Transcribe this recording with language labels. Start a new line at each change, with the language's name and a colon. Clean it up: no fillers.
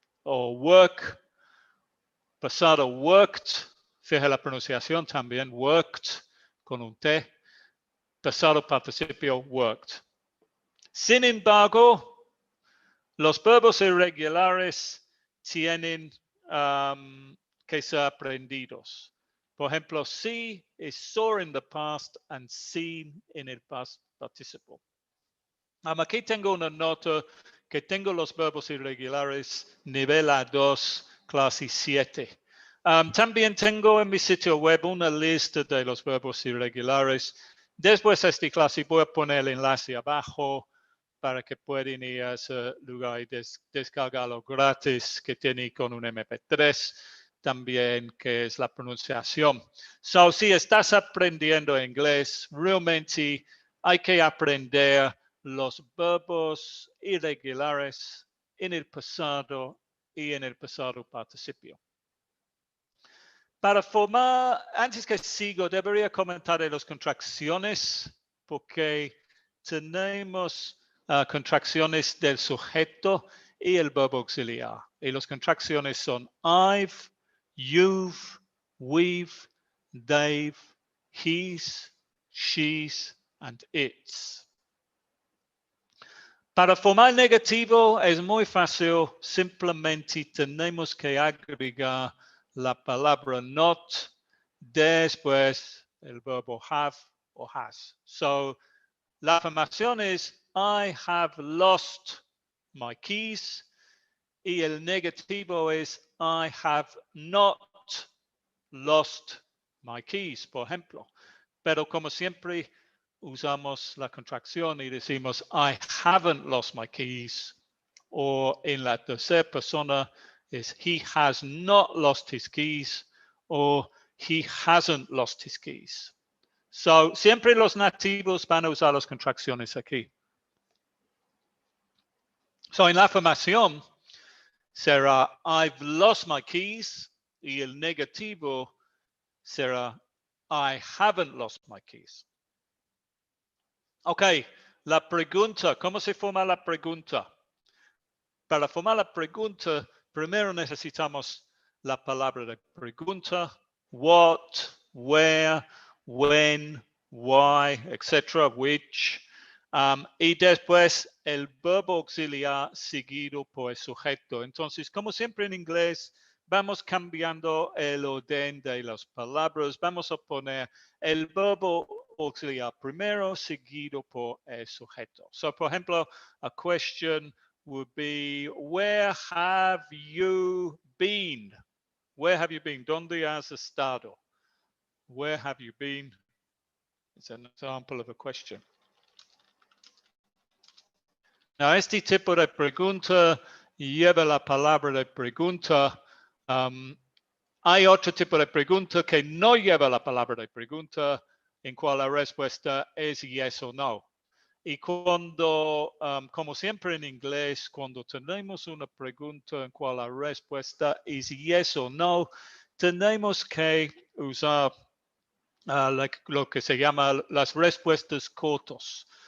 Spanish: O work, pasado worked, fija la pronunciación también, worked con un T, pasado participio worked. Sin embargo, los verbos irregulares tienen que ser aprendidos. Por ejemplo,
English: see is saw in the past and seen in el past participle.
Spanish: Aquí tengo una nota que tengo los verbos irregulares nivel A2, clase 7. También tengo en mi sitio web una lista de los verbos irregulares Después de esta clase voy a poner el enlace abajo para que puedan ir a ese lugar y descargarlo gratis que tiene con un MP3 también, que es la pronunciación. So, si estás aprendiendo inglés, realmente hay que aprender los verbos irregulares en el pasado y en el pasado participio. Para formar, antes que sigo, debería comentar de las contracciones, porque tenemos contracciones del sujeto y el verbo auxiliar. Y las contracciones son I've, you've, we've, they've, he's, she's, and it's. Para formar negativo es muy fácil, simplemente tenemos que agregar la palabra not después el verbo have o has.
English: So,
Spanish: la afirmación es
English: I have lost my keys
Spanish: y el negativo es
English: I have not lost my keys,
Spanish: por ejemplo. Pero como siempre, usamos la contracción y decimos
English: I haven't lost my keys.
Spanish: O en la tercera persona es
English: he has not lost his keys o he hasn't lost his keys.
Spanish: So, siempre los nativos van a usar las contracciones aquí.
English: So,
Spanish: en la afirmación será
English: I've lost my keys
Spanish: y el negativo será
English: I haven't lost my keys.
Spanish: Ok, la pregunta, ¿cómo se forma la pregunta? Para formar la pregunta, primero necesitamos la palabra de pregunta, what, where, when, why, etc., which. Y después el verbo auxiliar seguido por el sujeto. Entonces, como siempre en inglés, vamos cambiando el orden de las palabras. Vamos a poner el verbo auxiliar primero, seguido por el sujeto.
English: So,
Spanish: por ejemplo,
English: a question would be, where have you been? Where have you been?
Spanish: ¿Dónde has estado?
English: Where have you been? It's an example of a question.
Spanish: Now, este tipo de pregunta lleva la palabra de pregunta. Hay otro tipo de pregunta que no lleva la palabra de pregunta, en cual la respuesta es yes o no. Y cuando, como siempre en inglés, cuando tenemos una pregunta en cual la respuesta es yes o no, tenemos que usar lo que se llama las respuestas cortas.